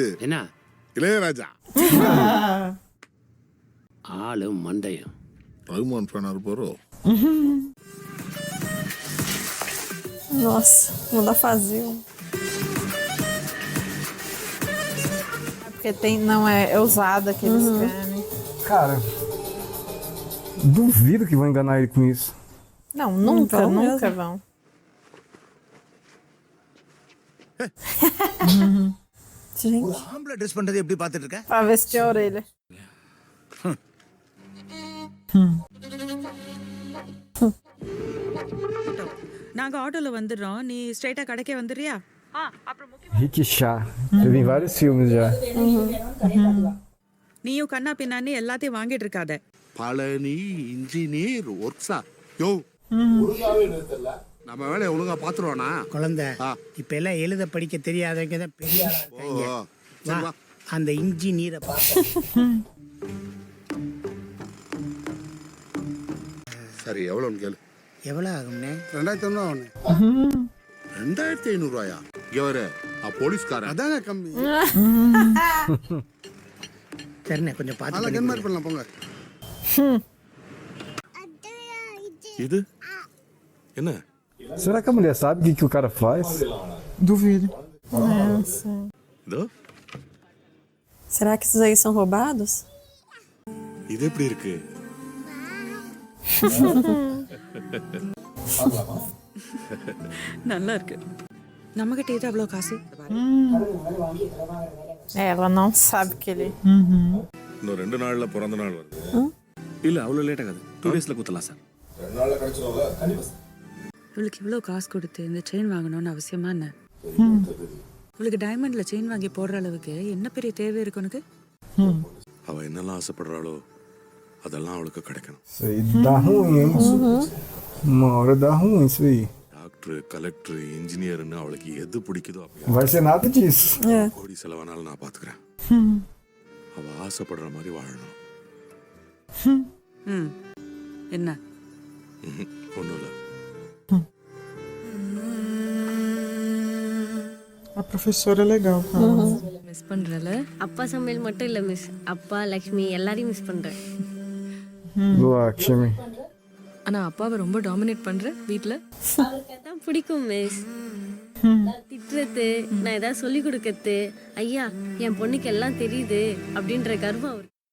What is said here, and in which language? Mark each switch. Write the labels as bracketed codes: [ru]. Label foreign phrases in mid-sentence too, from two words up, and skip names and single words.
[ta] என்ன? இளையராஜா. ஆளு மண்டையம். ரகுமான் ஃபேனா இருப்பாரோ? [pt] Nossa, manda fazer. Porque tem, não é usada que eles querem. Cara, duvido que vão enganar ele com isso. Não, nunca, vão nunca mesmo. vão. Gente. [ta] ஆம்பளை ட்ரெஸ் பண்றது எப்படி பார்த்துட்டு இருக்க? [pt] Pra ver se tinha orelha. [ta] நாங்க ஆட்டோல வந்துடுறோம், நீ ஸ்ட்ரைட்டா கடைக்கே வந்துடுறியா? [pt] Rickshaw. Eu vi em vários filmes já. [ta] நீயும் கண்ணா பின்னான்னு எல்லாத்தையும் வாங்கிட்டு இருக்காத. பழனி இன்ஜினியர் ஒர்க்ஸா. யோ, நம்ம வேலையை ஒழுங்கா பாத்துருவானா? குழந்தை, இப்ப எல்லாம் எழுத படிக்க தெரியாதவங்க தான் பெரிய ஆளா இருக்காங்க. வா, அந்த இன்ஜினியரை சரி, எவ்வளோன்னு கேளு. எவ்வளவு ஆகும்னே? 2500 ஆகும். 2500 ரூபாயா? இங்க வர போலீஸ்காரன். அதாங்க கம்மி. சரிண்ணே, கொஞ்சம் பார்த்து கன்மார் பண்ணலாம் போங்க. இது என்ன? [pt] Será que a mulher sabe o que o cara faz? Duvido. Nossa. [ta] இதோ, [pt] Será que esses aí são roubados? [ta] இது எப்படி இருக்கு? நல்லா இருக்கு. நம்ம கிட்ட இது அவ்வளவு காசு. [pt] Ela não sabe que ele. [ta] இன்னும் 2 நாள்ல பிறந்த நாள் வருது. இல்லை அவ்வளோ லேட் ஆகாது. 2 daysல குத்தலாம் சார். 2 நாள்ல கிடைச்சிரும்ல? கண்டிப்பா. இவளுக்கு இவ்வளோ காசு கொடுத்து இந்த செயின் வாங்கணும்னு அவசியமா என்ன? இவளுக்கு டைமண்ட்ல செயின் வாங்கி போடுற அளவுக்கு என்ன பெரிய தேவை இருக்கு உனக்கு? அவ என்னெல்லாம் ஆசைப்படுறாளோ அதெல்லாம் அவளுக்கு கிடைக்கணும். [pt] Isso aí dá ruim, hein? Uma hora dá ruim isso aí. [ta] டாக்டர், கலெக்டர், இன்ஜினியர்னு அவளுக்கு எது பிடிக்குதோ [pt] Vai ser nada disso. [ta] கோடி செலவானாலும் நான் பாத்துக்கிறேன். அவ ஆசைப்படுற மாதிரி வாழணும். என்ன? ஒண்ணும் இல்ல. [pt] A professora é legal, cara. [ta] மிஸ் பண்றல? அப்பா சமையல் மட்டும் இல்ல மிஸ், அப்பா லக்ஷ்மி எல்லாரையும் மிஸ் பண்றேன். [pt] Lakshmi. [ta] ஆனா அப்பாவை ரொம்ப டாமினேட் பண்ற வீட்ல. அவருக்கு அதான் பிடிக்கும் மிஸ். திட்டுறது, நான் ஏதாவது சொல்லி கொடுக்கறது, ஐயா என் பொண்ணுக்கு எல்லாம் தெரியுது அப்படின்ற கர்வம் அவருக்கு.